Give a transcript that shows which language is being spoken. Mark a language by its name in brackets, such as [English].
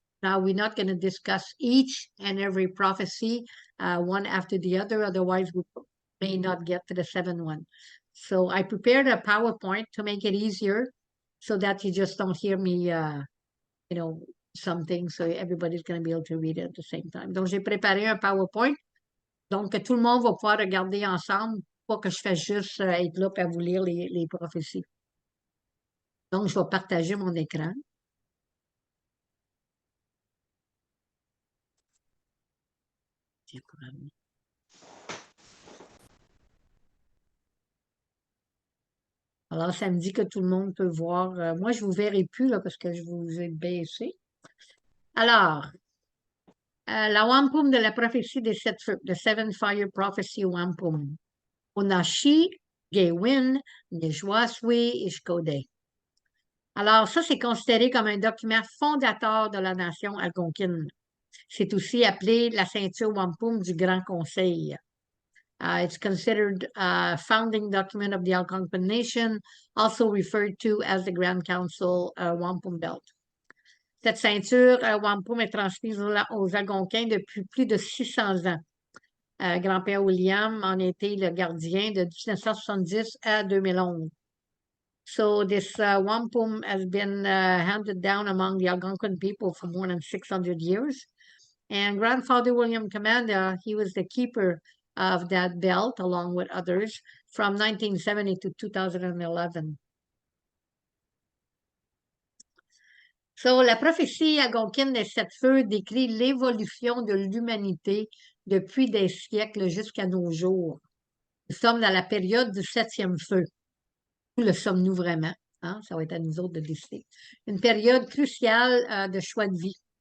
[English] Now, we're not going to discuss each and every prophecy one after the other. Otherwise, we may not get to the seventh one. So I prepared a PowerPoint to make it easier so that you just don't hear me, something, so everybody's going to be able to read it at the same time. [French] Donc, j'ai préparé un PowerPoint, donc que tout le monde va pouvoir regarder ensemble, pas que je fasse juste être là pour vous lire les prophéties. Donc, je vais partager mon écran. Alors, ça me dit que tout le monde peut voir. Moi, je ne vous verrai plus là, parce que je vous ai baissé. Alors, la wampum de la prophétie des sept feux, [English] the Seven Fire Prophecy Wampum. [Algonquin] Onashi, Gewin, Nejwaswe et Shkodeh. [French] Alors, ça, c'est considéré comme un document fondateur de la nation algonquine. C'est aussi appelé la ceinture wampum du Grand Conseil. [English] It's considered a founding document of the Algonquin Nation, also referred to as the Grand Council Wampum Belt. [French] Cette ceinture wampum est transmise aux Algonquins depuis plus de 600 ans. Grand-père William en était le gardien de 1970 à 2011. [English] So this wampum has been handed down among the Algonquin people for more than 600 years. And Grandfather William Commanda, he was the keeper of that belt along with others from 1970 to 2011. [French] So, la prophétie algonquine des sept feux décrit l'évolution de l'humanité depuis des siècles jusqu'à nos jours. Nous sommes dans la période du septième feu. Où le sommes-nous vraiment? Hein? Ça va être à nous autres de décider. Une période cruciale de choix de vie.